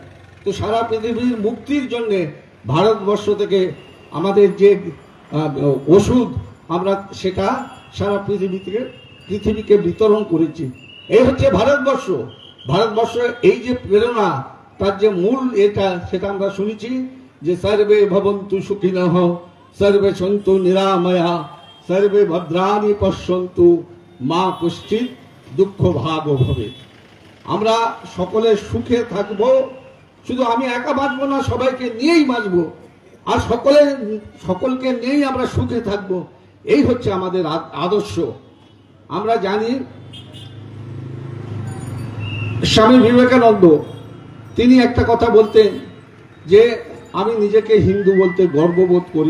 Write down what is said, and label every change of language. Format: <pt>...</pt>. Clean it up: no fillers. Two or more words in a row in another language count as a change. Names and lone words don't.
<bn>তো সারা পৃথিবীর মুক্তির জন্য ভারতবর্ষ থেকে আমাদের যে ওষুধ আমরা সেটা সারা পৃথিবীকে বিতরণ করেছি। এই হচ্ছে ভারতবর্ষ। ভারতবর্ষের এই যে প্রেরণা, তার যে মূল এটা সেটা আমরা শুনেছি যে</bn> <sa>সর্বে ভবন্তু সুখিনঃ, সর্বে সন্তু নিরাময়া, সর্বে ভদ্রাণি পশ্যন্তু, মা কশ্চিৎ দুঃখ ভাগ ভবে।</sa> <bn>আমরা সকলে সুখে থাকব, শুধু আমি একা বাঁচবো না, সবাইকে নিয়েই বাঁচবো, আর সকলকে নিয়েই আমরা সুখে থাকব। এই হচ্ছে আমাদের আদর্শ। আমরা জানি স্বামী বিবেকানন্দ তিনি একটা কথা বলতেন যে আমি নিজেকে হিন্দু বলতে গর্ববোধ করি।</bn>